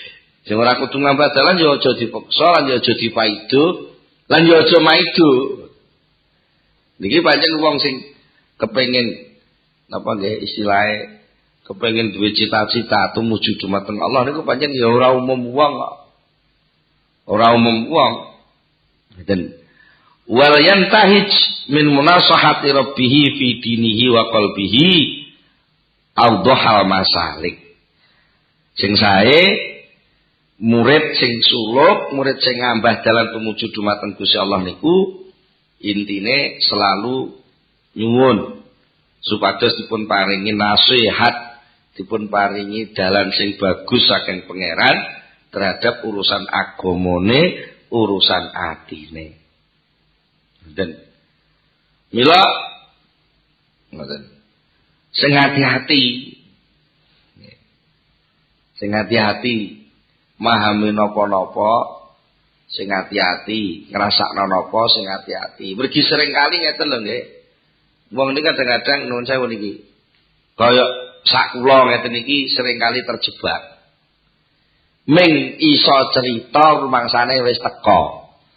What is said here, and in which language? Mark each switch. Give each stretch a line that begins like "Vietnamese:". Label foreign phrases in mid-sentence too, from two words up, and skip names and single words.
Javanese: Sing ora kudu ngambah dalan ya aja dipaksa lan ya aja dipaido lan ya aja maido. Niki pancen wong sing kepengin napa nggih istilahe kepengin duwe cita-cita tumuju dumateng Allah niku pancen ya ora umum wong kok. Ora umum wong. Ngeten.
Arabic: ولينتهج من مناصحة ربه في دينه وقلبه أوضح المسالك.
Javanese: Sing sae murid sing suluk, murid sing ngambah dalan tumuju dumateng Gusti Allah niku intine selalu nyuwun supados dipun paringi nasihat, dipun paringi dalan sing bagus saking pangeran terhadap urusan agamane, urusan atine. Dan mila ngoten. Sing hati-hati. Sing hati-hati mahami napa-napa sing hati-hati, ngrasakno napa sing hati-hati. Mergi sering kali ngeten lho nggih. Wong niki kadang-kadang nuwun sewu niki. Kaya sak kula ngeten iki sering kali terjebak. Ming iso cerita rumangsane wis teko.